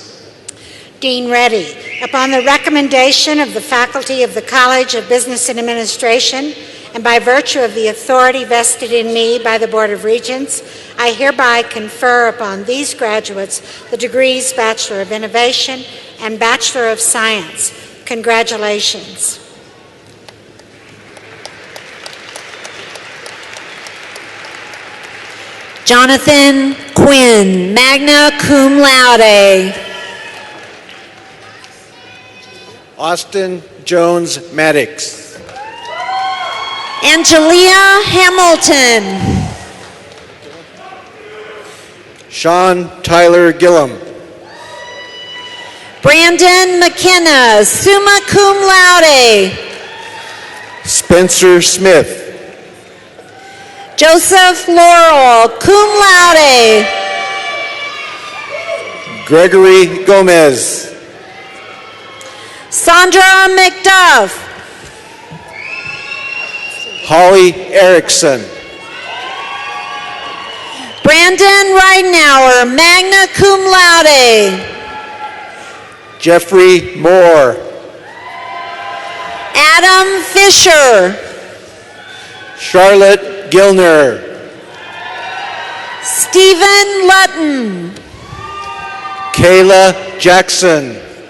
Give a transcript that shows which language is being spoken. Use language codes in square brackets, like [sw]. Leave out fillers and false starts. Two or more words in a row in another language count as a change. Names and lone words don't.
[en] Dean Reddy, upon the recommendation of the faculty of the College of Business and Administration, and by virtue of the authority vested in me by the Board of Regents, I hereby confer upon these graduates the degrees Bachelor of Innovation and Bachelor of Science. Congratulations. Jonathan Quinn, [la] magna cum laude. [en] Austin Jones Maddox. Angelia Hamilton. Sean Tyler Gillum. Brandon McKenna, [la] summa cum laude. [en] Spencer Smith. Joseph Laurel, [la] cum laude. [en] Gregory Gomez. Sandra McDuff. Holly Erickson. Brandon Ridenauer, [la] magna cum laude. [en] Jeffrey Moore. Adam Fisher. Charlotte Gilner. Stephen Lutton. Kayla Jackson.